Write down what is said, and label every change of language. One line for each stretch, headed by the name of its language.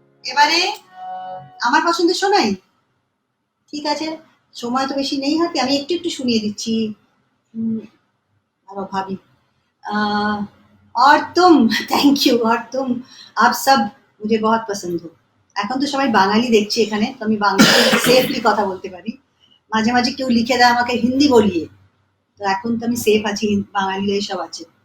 Bangla: এবারে আমার পছন্দের শোনাই, ঠিক আছে, সময় তো বেশি নেই হাতে, আমি একটু একটু শুনিয়ে দিচ্ছি। আরো ভাবি।
Hindi: और तुम, थैंक यू, और तुम आप सब मुझे बहुत पसंद हो।
Bangla: এখন তো সবাই বাঙালি দেখছি এখানে, তো আমি বাংলাতে সেফলি কথা বলতে পারি। মাঝে মাঝে কেউ লিখে দেয় আমাকে হিন্দি বলিয়ে, তো এখন তো আমি সেফ আছি, বাঙালিরাই সব আছে।